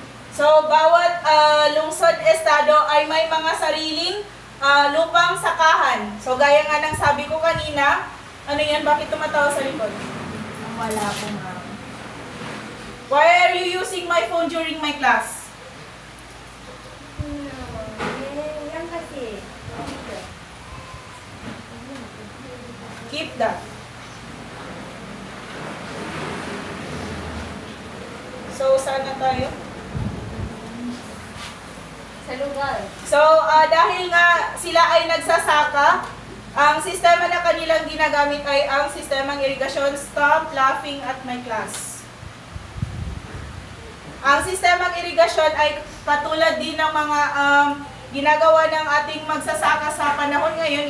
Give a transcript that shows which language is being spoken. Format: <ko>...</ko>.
<tl>So, bawat lungsod, estado ay may mga sariling lupang sakahan. So, gaya nga ng sabi ko kanina, ano yan? Bakit tumatawa sa likod? Wala po, ma'am.</tl> <en>Why are you using my phone during my class?</en> <tl>Yan kasi.</tl> <en>Keep that.</en> <tl>So, saan na tayo? Sa lugar. So, dahil nga sila ay nagsasaka, ang sistema na kanilang ginagamit ay ang sistemang irigasyon.</tl> <en>Stop laughing at my class.</en> <tl>Ang sistemang irigasyon ay katulad din ng mga ginagawa ng ating magsasaka sa panahon ngayon.</tl>